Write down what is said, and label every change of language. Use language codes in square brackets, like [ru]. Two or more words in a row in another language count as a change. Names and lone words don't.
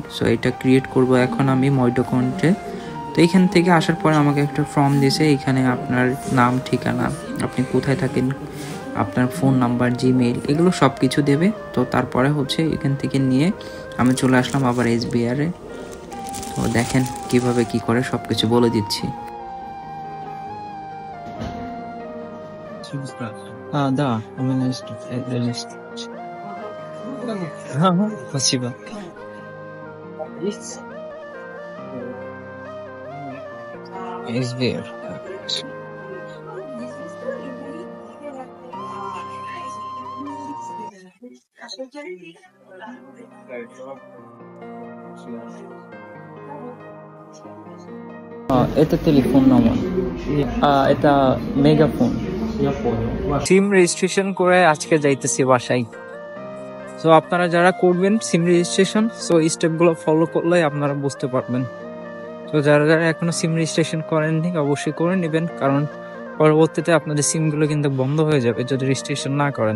[bn] সো এটা ক্রিয়েট করব এখন আমি মই ডকুমেন্টে। তো এইখান থেকে আসার পরে আমাকে একটা ফর্ম দিয়েছে, এখানে আপনার নাম, ঠিকানা, আপনি কোথায় থাকেন, আপনার [en] phone number, [bn] জিমেইল, এগুলো সব কিছু দেবে। তো তারপরে হচ্ছে এখান থেকে নিয়ে আমি চলে আসলাম আবার এসবিআরে। তো দেখেন কিভাবে কি করে সব কিছু বলে দিচ্ছি। [ru] Да, у меня есть регистрация. Спасибо. SBR. Это телефон номер. Это мегафон. Я понял. Ваша [en] SIM registration [bn] করে আজকে যাইতেছি বাসায়। সো আপনারা যারা করবেন [en] SIM registration, [bn] সো এই স্টেপগুলো ফলো করলে আপনারা বুঝতে পারবেন। তো যারা যারা এখনো [en] SIM registration [bn] করেননি অবশ্যই করে নেবেন, কারণ পরবর্তীতে আপনাদের সিমগুলো কিন্তু বন্ধ হয়ে যাবে যদি রেজিস্ট্রেশন না করেন।